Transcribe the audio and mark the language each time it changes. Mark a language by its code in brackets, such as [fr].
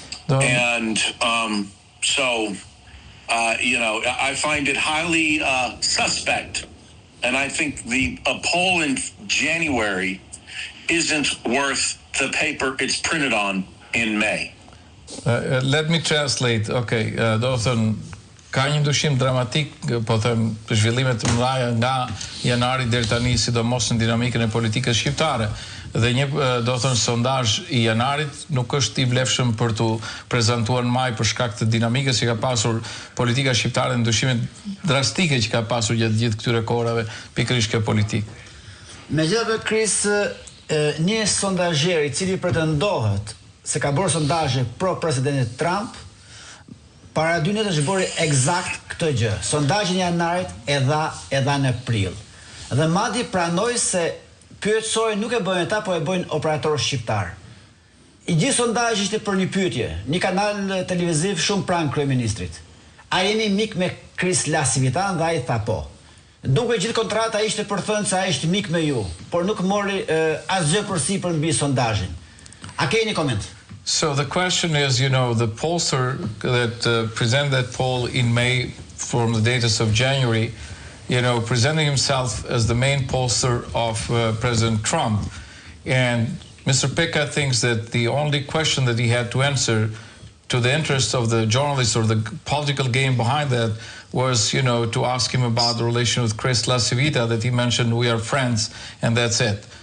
[en] And so, I find it highly suspect. And I think a poll in January isn't worth the paper it's printed on in May. Let me translate. [sq] Okay, do thënë, ka një ndryshim dramatik, po them, zhvillimet të mëdha nga janari deri tani, sidomos në dinamikën e politikës shqiptare. Dhe një, do thënë, sondazh I janarit nuk është I vlefshëm për të prezantuar në maj për shkak të dinamikës që ka pasur politika shqiptare, ndryshimet drastike që ka pasur gjatë gjithë këtyre kohërave, pikërisht kjo politikë. Megjithatë, Chris, një sondazher I cili pretendohet se ka bërë sondazhe pro presidentit Trump, para 2 ditësh bëri eksakt këtë gjë. Sondazhin e janarit e dha në prill. Dhe madje pranoi se pyetësori nuk e bëjnë ata, po e bëjnë operatorë shqiptar. I gjithë sondazhi ishte për një pyetje, një kanal televiziv shumë pranë kryeministrit. A jeni mik me LaCivita? Dhe ai tha po. Duke gjithë kontrata ishte për thënë se ai është mik me ju, por nuk mori asgjë përsipër mbi sondazhin. A keni koment? [en] So the question is, the pollster that presented that poll in May from the data of January, presenting himself as the main pollster of President Trump. And Mr. Peka thinks that the only question that he had to answer to the interest of the journalists or the political game behind that was, to ask him about the relation with LaCivita, that he mentioned we are friends, and that's it.